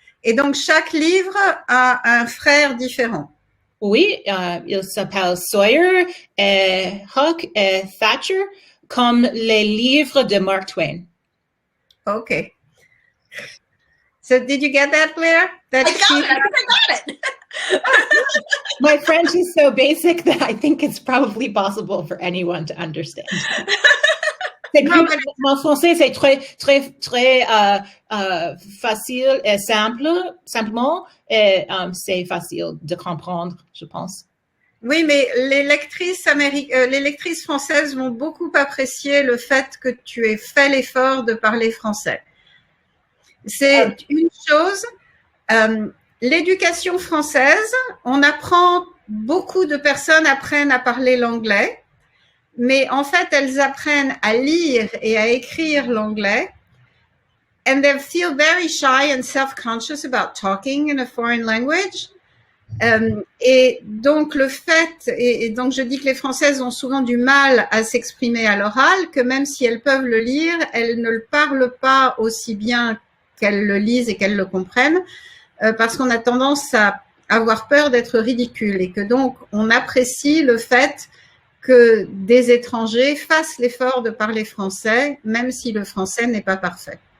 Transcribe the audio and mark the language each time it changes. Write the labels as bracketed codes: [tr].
[fr] Et donc, chaque livre a un frère différent. Oui, il s'appelle Sawyer et Huck et Thatcher, comme les livres de Mark Twain. Okay. [en] So, did you get that, Blair? I got it. My French is so basic that I think it's probably possible for anyone to understand. [fr] Mon français, c'est très facile et simplement, et c'est facile de comprendre, je pense. Oui, mais les lectrices françaises vont beaucoup apprécier le fait que tu aies fait l'effort de parler français. C'est une chose. L'éducation française, beaucoup de personnes apprennent à parler l'anglais. Mais en fait, elles apprennent à lire et à écrire l'anglais. [en] And they feel very shy and self-conscious about talking in a foreign language. [fr] Et donc, donc je dis que les Françaises ont souvent du mal à s'exprimer à l'oral, que même si elles peuvent le lire, elles ne le parlent pas aussi bien qu'elles le lisent et qu'elles le comprennent, parce qu'on a tendance à avoir peur d'être ridicule et que donc, on apprécie le fait que des étrangers fassent l'effort de parler français, même si le français n'est pas parfait.